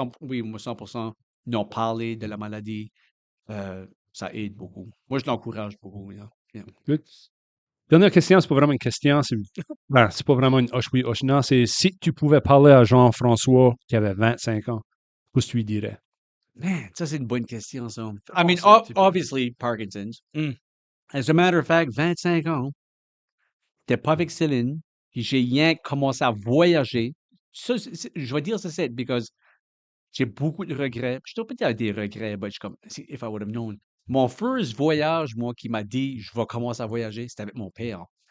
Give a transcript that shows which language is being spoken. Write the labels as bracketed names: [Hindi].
[French] Oui, moi, 100%, n'en parler de la maladie, ça aide beaucoup. Moi, je l'encourage beaucoup, [English] yeah. Yeah. good. [French] Dernière question, c'est pas vraiment une question, c'est pas vraiment une hoche oui, hoche non. C'est si tu pouvais parler à Jean-François qui avait 25 ans, qu'est-ce que tu lui dirais? Man, ça, c'est une bonne question, ça. [English] I mean, obviously, Parkinson's. As a matter of fact, [French] 25 ans, t'es pas avec Céline, puis j'ai rien commencé à voyager. Ça, je vais dire ça, c'est because j'ai beaucoup de regrets. Je dois pas dire des regrets, mais je suis comme, [English] if I would have known. [French] Mon first voyage, moi, qui m'a dit, je vais commencer à voyager, c'était avec mon père.